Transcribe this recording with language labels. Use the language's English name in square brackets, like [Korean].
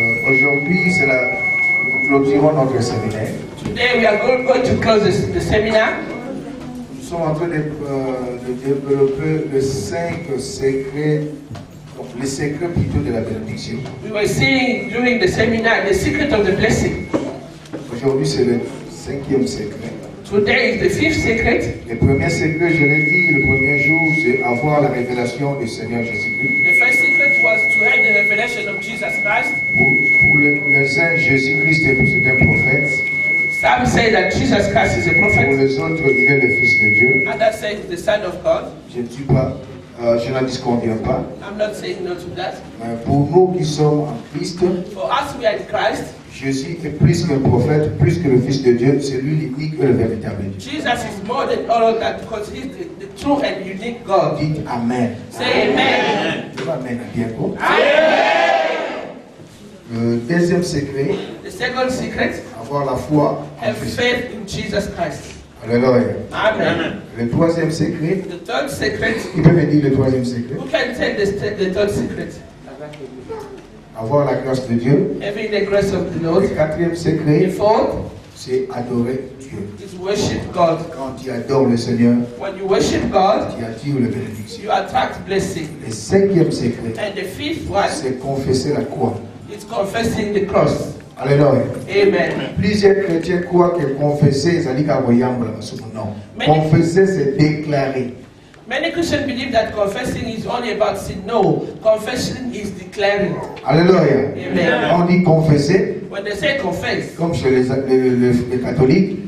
[French] Aujourd'hui, nous clôturons notre séminaire. [English] Today we are going to close the seminar. [French] Nous sommes en train de développer les 5 secrets, donc les secrets plutôt de la bénédiction. [English] We were seeing during the seminar the secret of the blessing. [French] Aujourd'hui, c'est le 5e secret. [English] Today is the 5th secret. [French] Le premier secret, je l'ai dit le premier jour, c'est avoir la révélation du Seigneur Jésus-Christ. [English] The first secret was to have the revelation of Jesus Christ. [French] Pour les uns, Jésus-Christ est un prophète. [English] Some say that Jesus Christ is a prophet. [French] Pour les autres, il est le Fils de Dieu. [English] Others say he's the Son of God. [French] Je n'en disconviens pas. [English] I'm not saying no to that. [French] Mais pour nous qui sommes en Christ, [English] for us we are in Christ, [French] Jésus est plus qu'un prophète, plus que le Fils de Dieu, c'est lui l'unique et le véritable Dieu. [English] Jesus is more than all of that because he's the true and unique God. [French] Dites Amen. [English] Say Amen. [French] Amen. Bien quoi. [English] Amen. [French] Le deuxième secret, [English] the second secret, [French] avoir la foi en have Christ. [English] faith in Jesus Christ. [French] Alléluia. [English] Amen. [French] Le troisième secret, [English] The third secret, [French] qui peut me dire le troisième secret? [English] who can take the third secret? [French] Avoir la grâce de Dieu. [English] Having the grace of the Lord. [French] Le quatrième [English] The [French] secret, [English] fourth [French] c'est adorer Dieu. [English] is worship God. [French] Quand tu adores le Seigneur, [English] When you worship God, [French] tu attires la bénédiction. [English] you attract blessing. [French] Le cinquième secret, [English] And the fifth one [French] c'est confesser la croix. [English] is confessing the cross. [French] Alléluia. [English] Amen. [French] Plusieurs chrétiens croient que confesser, ça dit qu'à voyamble, non. Confesser, c'est déclarer. [English] Many Christians believe that confessing is only about sin. No, confession is declaring. [French] Alléluia. [English] Amen. [French] On dit confesser, [English] When they say confess, [French] comme chez les catholiques,